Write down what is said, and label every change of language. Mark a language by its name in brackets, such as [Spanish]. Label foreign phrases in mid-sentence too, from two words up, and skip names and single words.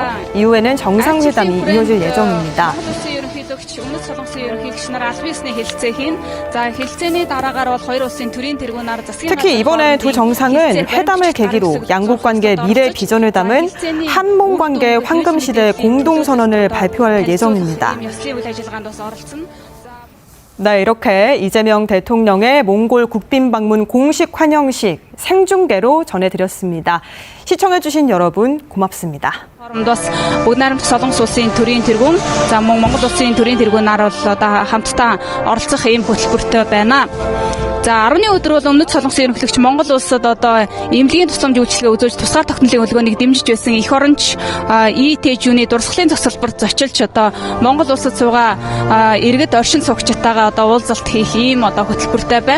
[Korean] 이후에는 정상회담이 이어질 예정입니다. 특히 이번에 두 정상은 회담을 계기로 양국 관계 미래 비전을 담은 한몽 관계 황금시대 공동선언을 발표할 예정입니다. 네, 이렇게 이재명 대통령의 몽골 국빈 방문 공식 환영식 생중계로 전해드렸습니다. 시청해주신 여러분 고맙습니다. [Mongolian] Бүгд найрамдах Солонгос улсын төрийн тэргүүн за мөн Монгол улсын төрийн тэргүүн нар бол одоо хамтдаа оролцох ийм хөтөлбөртэй байна. За 10-ны өдөр бол Өмнөд Солонгосын ерөнхийлөгч Монгол улсад одоо эмнэлгийн тусламж үйлчилгээ үзүүлж тусгаар тогтнолын хөдөлгөөнийг дэмжиж байсан эх оронч ИТЖ-ний дурсгалын засалбарт зочилж одоо Монгол улсад суугаа иргэд оршин суугчтайгаа одоо уулзалт хийх ийм одоо хөтөлбөртэй байна.